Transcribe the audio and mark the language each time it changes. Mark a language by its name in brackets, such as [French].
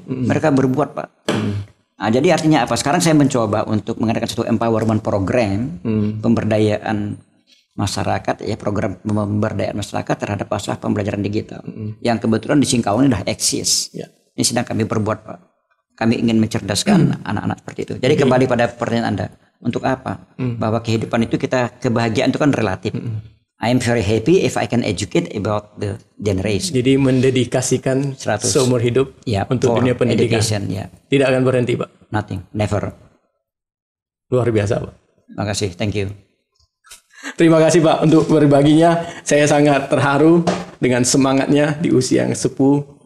[Indonesian] Mereka berbuat, Pak. Nah, jadi artinya apa? Sekarang saya mencoba untuk mengadakan satu empowerment program, pemberdayaan masyarakat, ya, program pemberdayaan masyarakat terhadap masalah pembelajaran digital. Yang kebetulan di Singkawang ini sudah eksis. Ini sedang kami perbuat, Pak. Kami ingin mencerdaskan anak-anak seperti itu. Jadi kembali pada pertanyaan Anda, untuk apa? Bahwa kehidupan itu kebahagiaan itu kan relatif. [English] I am very happy if I can educate about the generation. [Indonesian] Jadi mendedikasikan 100. seumur hidup untuk dunia pendidikan. Tidak akan berhenti, Pak? [English] Nothing, never. [Indonesian] Luar biasa, Pak. Terima kasih, [English] thank you. [Indonesian] Terima kasih, Pak, untuk berbaginya. Saya sangat terharu dengan semangatnya di usia yang sepuh.